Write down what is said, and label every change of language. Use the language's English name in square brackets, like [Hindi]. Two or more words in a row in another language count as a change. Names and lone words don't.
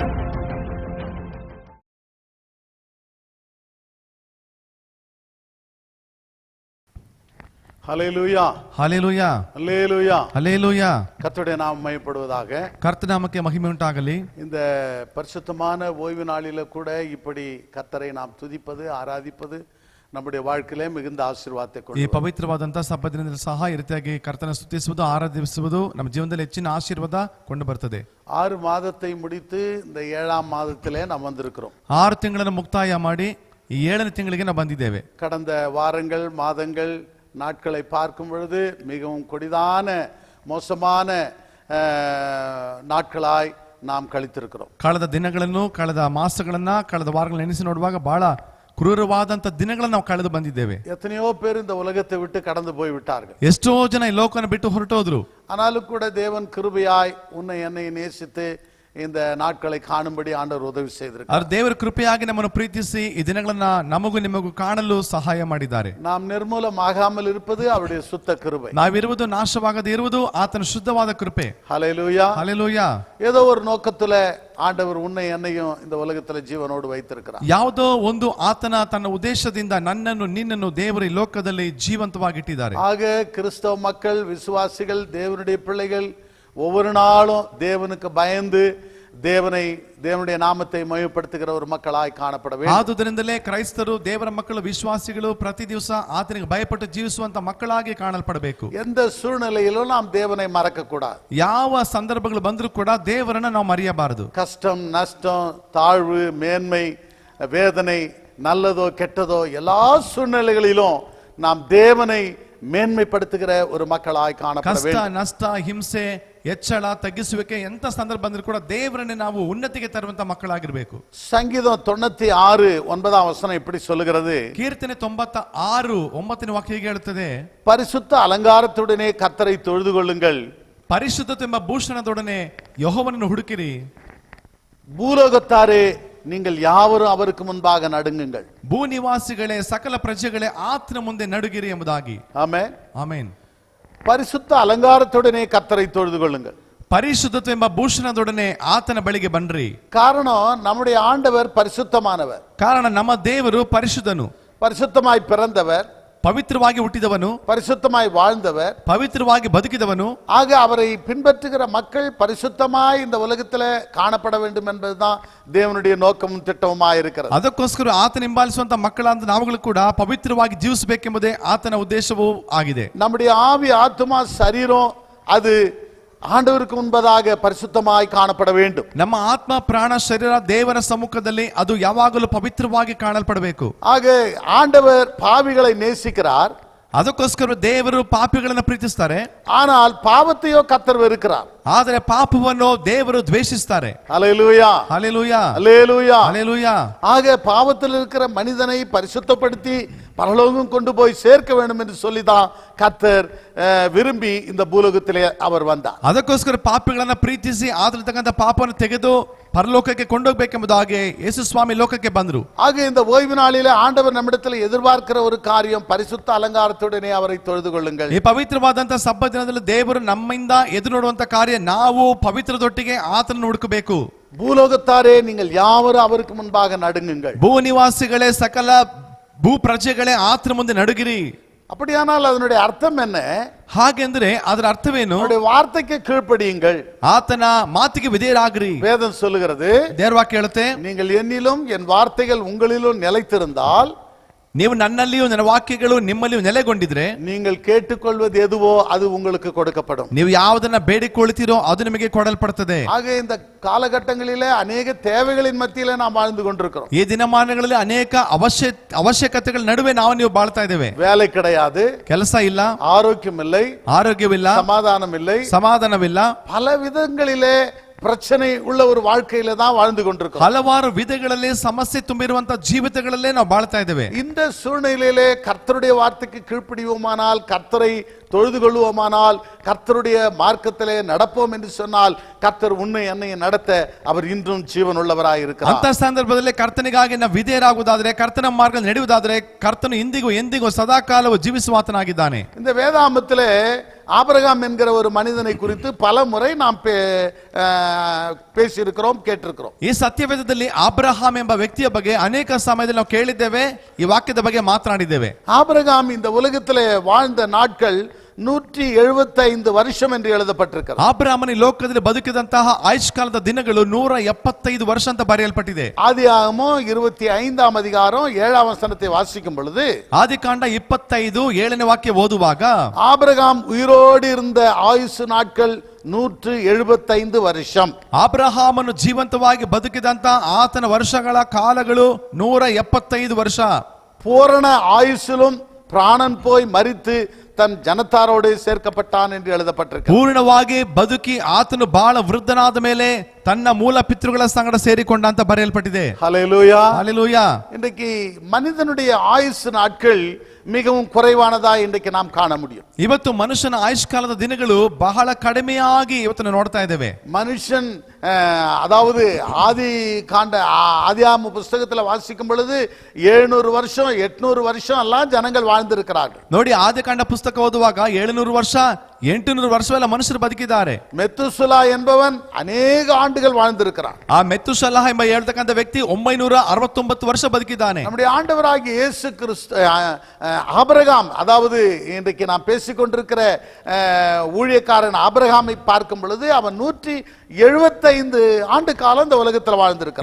[Tamil] ஹல்லேலூயா, ஹல்லேலூயா, ஹல்லேலூயா, ஹல்லேலூயா. கர்த்தருடைய நாமம் மகிமைப்படுவதாக. கர்த்தர் நாமಕ್ಕೆ மகிமை உண்டாகಲಿ. இந்த பரிசுத்தமான ஓய்வு நாளில கூட இப்படி கர்த்தரை நாம் துதிப்பது, ஆராதிப்பது நம்முடைய வாழ்க்கையிலே மிகுந்த ஆசீர்வாதத்தை [Kannada] ಈ [Tamil] கொண்டு [Kannada] ಪವಿತ್ರವಾದಂತಹ ಸಬ್ಬದಿನದಲ್ಲಿ ಸಹ ಈ ರೀತಿಯಾಗಿ ಕರ್ತನ ಸ್ತುತಿಸುವುದು, ಆರಾಧಿಸುವುದು ನಮ್ಮ ಜೀವನದಲ್ಲಿ ಹೆಚ್ಚಿನ ಆಶೀರ್ವಾದ ಕೊಂಡು ಬರ್ತದೆ. [Tamil] 6 ಮಾದத்தை முடித்து இந்த 7ஆம் மாதத்திலே நாம் வந்திருக்கிறோம். [Kannada] 6 ತಿಂಗಳನ್ನು ಮುಕ್ತಾಯ ಮಾಡಿ ಈ 7ನೇ ತಿಂಗಳಿಗೆ ನಾವು ಬಂದಿದ್ದೇವೆ. [Tamil] கடந்த வாரங்கள், மாதங்கள், நாட்களை பார்க்கும் பொழுது மிகவும் கொடிதான மோசமான நாட்களாய் நாம் கழித்திருக்கிறோம். [Kannada] ಕಳೆದ ದಿನಗಳನ್ನು, ಕಳೆದ ಮಾಸಗಳನ್ನ, ಕಳೆದ ವಾರಗಳನ್ನು ಎಣಿಸಿ ನೋಡುವಾಗ ಬಹಳ ಕ್ರೂರವಾದಂತ ದಿನಗಳನ್ನು ನಾವು ಕಳೆದು ಬಂದಿದ್ದೇವೆ. [Tamil] எத்தனையோ பேர் இந்த உலகத்தை விட்டு கடந்து போய் விட்டார்கள். [Kannada] ಎಷ್ಟೋ ಜನ ಈ ಲೋಕವನ್ನು ಬಿಟ್ಟು ಹೊರಟೋದ್ರು. [Tamil] ஆனாலும் கூட தேவன் கிருபையாய் உன்னை என்னை நேசித்து இந்த நாட்களை காணும்படி ஆண்டவர் உதவி செய்திருக்கிறார். [Kannada] அவர் ದೇವರ ಕೃಪೆಯಾಗಿ ನಮ್ಮನ್ನು ಪ್ರೀತಿಸಿ ಈ ದಿನಗಳನ್ನ ನಮಗೂ ನಿಮಗೂ ಕಾಣಲು ಸಹಾಯ ಮಾಡಿದ್ದಾರೆ. [Tamil] நாம் நிர்மூலமாகாமல் இருப்பது அவருடைய சுத்த கிருபை. [Kannada] ನಾವಿರುವುದು ನಾಶವಾಗದೆ ಇರುವುದು ಆತನ ಶುದ್ಧವಾದ ಕೃಪೆ. [Tamil] ஹல்லேலூயா, [Kannada] ಹಲ್ಲೆಲೂಯಾ. [Tamil] ஏதோ ஒரு நோக்கத்துல ஆண்டவர் உன்னை என்னையும் இந்த உலகத்துல ஜீவனோடு வைத்திருக்கிறார். [Kannada] ಯಾವುದೋ ಒಂದು ಆತನ ತನ್ನ ಉದ್ದೇಶದಿಂದ ನನ್ನನ್ನು ನಿನ್ನನ್ನು ದೇವರು ಈ ಲೋಕದಲ್ಲಿ ಜೀವಂತವಾಗಿಟ್ಟಿದ್ದಾರೆ. [Tamil] ஆக கிறிஸ்தவ மக்கள், விசுவாசிகள், தேவனுடைய பிள்ளைகள் ஒவ்வொரு நாளும் தேவனுக்கு பயந்து தேவனுடைய நாமத்தை மகிமைப்படுத்துகிற ஒரு மக்களாய் காணப்பட வேண்டும். [Kannada] ಆದುದರಿಂದಲೇ ಕ್ರೈಸ್ತರು, ದೇವರ ಮಕ್ಕಳು, ವಿಶ್ವಾಸಿಗಳು ಪ್ರತಿ ದಿವಸ ಆತನಿಗೆ ಭಯಪಟ್ಟು ಜೀವಿಸುವಂತ ಮಕ್ಕಳಾಗಿ ಕಾಣಲ್ಪಡಬೇಕು. [Tamil] எந்த சூழ்நிலையிலும் நாம் தேவனை மறக்க கூடாது. [Kannada] ಯಾವ ಸಂದರ್ಭಗಳು ಬಂದರೂ ಕೂಡ ದೇವರನ್ನ ನಾವು ಮರೆಯಬಾರದು. [Tamil] கஷ்டம், நஷ்டம், தாழ்வு, மேன்மை, வேதனை, நல்லதோ கெட்டதோ எல்லா சூழ்நிலைகளிலும் நாம் தேவனை மேன்மைப்படுத்துகிற ஒரு மக்களாய் காணப்பட [Kannada] ಕಷ್ಟ, [Tamil] வேண்டும். [Kannada] ನಷ್ಟ, ಹಿಂಸೆ, ಹೆಚ್ಚಳ, ತಗ್ಗಿಸುವಿಕೆ ಎಂತ ಸಂದರ್ಭ ಬಂದರೂ ಕೂಡ ದೇವರನ್ನೇ ನಾವು ಉನ್ನತಿಗೆ ತರುವಂತ ಮಕ್ಕಳಾಗಿರ್ಬೇಕು. [Tamil] சங்கீதம் 96:9 இப்படி சொல்லுகிறது. [Kannada] ಕೀರ್ತನೆ 96:9 ವಾಕ್ಯ ಹೀಗೆ ಹೇಳುತ್ತದೆ, [Tamil] பரிசுத்த அலங்காரத்துடனே கர்த்தரை தொழுது கொள்ளுங்கள், [Kannada] ಪರಿಶುದ್ಧತೆ ಎಂಬ ಭೂಷಣದೊಡನೆ ಯೆಹೋವನನ್ನು ಹುಡುಕಿರಿ, [Tamil] பூலோகத்தாரே நீங்கள் யாவரும் அவருக்கு முன்பாக நடுங்குங்கள். [Kannada] ಭೂನಿವಾಸಿಗಳೇ, ಸಕಲ ಪ್ರಜೆಗಳೇ ಆತನ ಮುಂದೆ ನಡುಗಿರಿ ಎಂಬುದಾಗಿ. [Tamil] ஆமென், [Kannada] ಆಮೆನ್. [Tamil] பரிசுத்த அலங்காரத்துடனே கர்த்தரை தொழுது கொள்ளுங்கள். [Kannada] ಪರಿಶುದ್ಧತೆ ಎಂಬ ಭೂಷಣದೊಡನೆ ಆತನ ಬಳಿಗೆ ಬನ್ರಿ. [Tamil] காரணம் நம்முடைய ஆண்டவர் பரிசுத்தமானவர். [Kannada] ಕಾರಣ ನಮ್ಮ ದೇವರು ಪರಿಶುದ್ಧನು, [Tamil] பரிசுத்தமாய் பிறந்தவர், [Kannada] ಪವಿತ್ರವಾಗಿ ಹುಟ್ಟಿದವನು, [Tamil] பரிசுத்தமாய் வாழ்ந்தவர், [Kannada] ಪವಿತ್ರವಾಗಿ ಬದುಕಿದವನು. [Tamil] ஆக அவரை பின்பற்றுகிற மக்கள் பரிசுத்தமாய் இந்த உலகத்தில் காணப்பட வேண்டும் என்பதுதான் தேவனுடைய நோக்கமும் திட்டமுமாய் இருக்கிறது. [Kannada] ಅದಕ್ಕೋಸ್ಕರ ಆತನ ಹಿಂಬಾಲಿಸುವಂತ ಮಕ್ಕಳಾದ ನಾವುಗಳು ಕೂಡ ಪವಿತ್ರವಾಗಿ ಜೀವಿಸಬೇಕೆಂಬುದೇ ಆತನ ಉದ್ದೇಶವೂ ಆಗಿದೆ. [Tamil] நம்முடைய ஆவி, ஆத்துமா, சரீரம் அது ஆண்டவருக்கு முன்பதாக பரிசுத்தமாய் காணப்பட வேண்டும். [Kannada] ನಮ್ಮ ಆತ್ಮ, ಪ್ರಾಣ, ಶರೀರ ದೇವರ ಸಮ್ಮುಖದಲ್ಲಿ ಅದು ಯಾವಾಗಲೂ ಪವಿತ್ರವಾಗಿ ಕಾಣಲ್ಪಡಬೇಕು. [Tamil] ஆக ஆண்டவர் பாவிகளை நேசிக்கிறார். [Kannada] ಅದಕ್ಕೋಸ್ಕರ ದೇವರು ಪಾಪಿಗಳನ್ನು ಪ್ರೀತಿಸ್ತಾರೆ. [Tamil] ஆனால் பாவத்தையோ கர்த்தர் வெறுக்கிறார். [Kannada] ಆದರೆ ಪಾಪವನ್ನು ದೇವರು ದ್ವೇಷಿಸ್ತಾರೆ. [Tamil] ஹல்லேலூயா, [Kannada] ಹಲ್ಲೆಲೂಯಾ, [Tamil] ஹல்லேலூயா, [Kannada] ಹಲ್ಲೆಲೂಯಾ. [Tamil] ஆக பாவத்தில் இருக்கிற மனிதனை பரிசுத்தப்படுத்தி பரலோகம் கொண்டு போய் சேர்க்க வேண்டும் என்று சொல்லிதான் கர்த்தர் விரும்பி இந்த பூலோகத்திலே அவர் வந்தார். [Kannada] ಅದಕ್ಕೋಸ್ಕರ ಪಾಪಿಗಳನ್ನ ಪ್ರೀತಿಸಿ ಆದರತಕ್ಕಂಥ ಪಾಪವನ್ನು ತೆಗೆದು ಪರಲೋಕಕ್ಕೆ ಕೊಂಡೋಗ್ಬೇಕೆಂಬುದಾಗಿ ಯೇಸು ಸ್ವಾಮಿ ಲೋಕಕ್ಕೆ ಬಂದರು. [Tamil] ஆக இந்த ஓய்வு நாளிலே ஆண்டவர் நம்மிடத்தில் எதிர்பார்க்கிற ஒரு காரியம், பரிசுத்த அலங்காரத்துடனே அவரை தொழுது கொள்ளுங்கள். [Kannada] ಈ ಪವಿತ್ರವಾದಂತಹ ಸಬ್ಬ ದಿನದಲ್ಲಿ ದೇವರು ನಮ್ಮಿಂದ ಎದುರು ನೋಡುವಂತ ಕಾರ್ಯ, ನಾವು ಪವಿತ್ರದೊಟ್ಟಿಗೆ ಆತನನ್ನು ಹುಡುಕಬೇಕು. [Tamil] பூலோகத்தாரே நீங்கள் யாவரும் அவருக்கு முன்பாக நடுங்குங்கள். [Kannada] ಭೂನಿವಾಸಿಗಳೇ, ಸಕಲ ಭೂ ಪ್ರಜೆಗಳೇ ಆತನ ಮುಂದೆ ನಡುಗಿರಿ. [Tamil] அப்படியானால் அதனுடைய அர்த்தம் என்ன? [Kannada] ಹಾಗೆಂದ್ರೆ ಅದರ ಅರ್ಥವೇನು? [Tamil] அவருடைய வார்த்தைக்கு கீழ்ப்படியுங்கள், [Kannada] ಆತನ ಮಾತಿಗೆ ವಿಧೇಯರಾಗಿರಿ. [Tamil] வேதம் சொல்லுகிறது. [Kannada] ದೇವರ ವಾಕ್ಯ ಹೇಳುತ್ತೆ, [Tamil] நீங்கள் என்னிலும் என் வார்த்தைகள் உங்களிலும் நிலைத்திருந்தால் [Kannada] ನೀವು ನನ್ನಲ್ಲಿಯೂ ನನ್ನ ವಾಕ್ಯಗಳು ನಿಮ್ಮಲ್ಲಿಯೂ ನೆಲೆಗೊಂಡಿದ್ರೆ [Tamil] நீங்கள் கேட்டுக்கொள்வது எதுவோ அது உங்களுக்கு கொடுக்கப்படும். [Kannada] ನೀವು ಯಾವುದನ್ನ ಬೇಡಿಕೊಳ್ಳುತ್ತೀರೋ ಅದು ನಿಮಗೆ ಕೊಡಲ್ಪಡುತ್ತದೆ. [Tamil] ஆக இந்த காலகட்டங்களிலே அநேக தேவைகளின் மத்தியிலே நாம் வாழ்ந்து கொண்டிருக்கிறோம். [Kannada] ಈ ದಿನಮಾನಗಳಲ್ಲಿ ಅನೇಕ ಅವಶ್ಯಕತೆಗಳ ನಡುವೆ ನಾವು ನೀವು ಬಾಳ್ತಾ ಇದ್ದೇವೆ. [Tamil] வேலை கிடையாது, [Kannada] ಕೆಲಸ ಇಲ್ಲ, [Tamil] ஆரோக்கியம் இல்லை, [Kannada] ಆರೋಗ್ಯವಿಲ್ಲ, [Tamil] சமாதானம் இல்லை, [Kannada] ಸಮಾಧಾನವಿಲ್ಲ, [Tamil] பல விதங்களிலே பிரச்சனை உள்ள ஒரு வாழ்க்கையில தான் வாழ்ந்து கொண்டிருக்கிறோம். [Kannada] ಹಲವಾರು ವಿಧಗಳಲ್ಲಿ ಸಮಸ್ಯೆ ತುಂಬಿರುವಂತ ಜೀವಿತಗಳಲ್ಲೇ ನಾವು ಬಾಳ್ತಾ ಇದ್ದೇವೆ. [Tamil] இந்த சூழ்நிலையிலே கர்த்தருடைய வார்த்தைக்கு கீழ்ப்படிவோமானால், கர்த்தரை தொழுது கொள்வோமானால், கர்த்தருடைய மார்க்கத்திலே நடப்போம் என்று சொன்னால், கர்த்தர் உன்னை என்னை நடத்த அவர் இன்றும் ஜீவன் உள்ளவராய் இருக்கிறார். [Kannada] ಅಂತ ಸಂದರ್ಭದಲ್ಲಿ ಕರ್ತನಿಗಾಗಿ ನಾವು ವಿಧೇಯರಾಗುವುದಾದರೆ, ಕರ್ತನ ಮಾರ್ಗ ನಡೆಯುವುದಾದರೆ, ಕರ್ತನು ಇಂದಿಗೂ ಎಂದಿಗೂ ಸದಾಕಾಲವು ಜೀವಿಸುವಾತನಾಗಿದ್ದಾನೆ. [Tamil] இந்த வேதாமத்திலே ஆபிரகாம் என்கிற ஒரு மனிதனை குறித்து பல முறை நாம் பேசியிருக்கிறோம், கேட்டிருக்கிறோம். [Kannada] ಈ ಸತ್ಯವೇದದಲ್ಲಿ ಆಬ್ರಹಾಂ ಎಂಬ ವ್ಯಕ್ತಿಯ ಬಗ್ಗೆ ಅನೇಕ ಸಮಯದಲ್ಲಿ ನಾವು ಕೇಳಿದ್ದೇವೆ, ಈ ವಾಕ್ಯದ ಬಗ್ಗೆ ಮಾತನಾಡಿದ್ದೇವೆ. [Tamil] ஆபிரகாம் இந்த உலகத்திலே வாழ்ந்த நாட்கள் 175 வருஷம் என்று எழுதப்பட்டிருக்கிறது. [Kannada] ಆಬ್ರಹಾಮನ ಈ ಲೋಕದಲ್ಲಿ ಬದುಕಿದಂತಹ ಆಯುಷ್ಕಾಲದ ದಿನಗಳು 175 ವರ್ಷ ಅಂತ ಬರೆಯಲ್ಪಟ್ಟಿದೆ. [Tamil] ஆதியாகமம் 25ஆம் அதிகாரம் 7ஆம் வசனத்தை வாசிக்கும் பொழுது, [Kannada] ಆದಿಕಾಂಡ 25 7ನೇ ವಾಕ್ಯ ಓದುವಾಗ, [Tamil] ஆபிரகாம் உயிரோடு இருந்த ஆயுசு நாட்கள் 175 வருஷம். [Kannada] ಆಬ್ರಹಾಮನು ಜೀವಂತವಾಗಿ ಬದುಕಿದಂತ ಆತನ ವರ್ಷಗಳ ಕಾಲಗಳು 175 ವರ್ಷ. [Tamil] பூரண ஆயுசிலும் பிராணன் போய் மரித்து தன் ஜனத்தாரோடு சேர்க்கப்பட்டான் என்று எழுதப்பட்டிருக்கு. [Kannada] ಪೂರ್ಣವಾಗಿ ಬದುಕಿ ಆತನು ಬಹಳ ವೃದ್ಧನಾದ ಮೇಲೆ ತನ್ನ ಮೂಲ ಪಿತೃಗಳ ಸಂಗಡ ಸೇರಿಕೊಂಡ ಅಂತ ಬರೆಯಲ್ಪಟ್ಟಿದೆ. [Tamil] ஹல்லேலூயா. ஹல்லேலூயா. இன்றைக்கு மனிதனுடைய ஆயுசு நாட்கள் மிகவும் குறைவானதா இன்றைக்கு நாம் காண முடியும். [Kannada] ಇವತ್ತು ಮನುಷ್ಯನ ಆಯುಷ್ಕಾಲದ ದಿನಗಳು ಬಹಳ ಕಡಿಮೆಯಾಗಿ ಇವತ್ತು ನೋಡ್ತಾ ಇದ್ದೇವೆ. [Tamil] மனுஷன் அதாவது ஆதியாகம புஸ்தகத்தில் வாசிக்கும் பொழுது 700 வருஷம் 800 வருஷம் எல்லாம் ஜனங்கள் வாழ்ந்திருக்கிறார்கள். [Kannada] ನೋಡಿ, ಆದಿಕಾಂಡ ಪುಸ್ತಕ ಓದುವಾಗ 700 ವರ್ಷ 800 ವರ್ಷವೆಲ್ಲ ಮನುಷ್ಯರು ಬದುಕಿದ್ದಾರೆ. [Tamil] மெத்துசலா என்பவன் அநேக ஆண்டுகள் வாழ்ந்திருக்கிறான். [Kannada] ಆ ಮೆತುಶಲಹ ಎಂಬ ಹೇಳ್ತಕ್ಕಂಥ ವ್ಯಕ್ತಿ 969 ವರ್ಷ ಬದುಕಿದ್ದಾನೆ. [Tamil] நம்முடைய ஆண்டவராகிய இயேசு கிறிஸ்து ஆபிரகாம், அதாவது இன்றைக்கு நாம் பேசிக்கொண்டிருக்கிற ஊழியக்காரன் ஆபிரகாமை பார்க்கும் பொழுது அவன் 175 ஆண்டு காலம் இந்த உலகத்தில் வாழ்ந்திருக்கிறான்.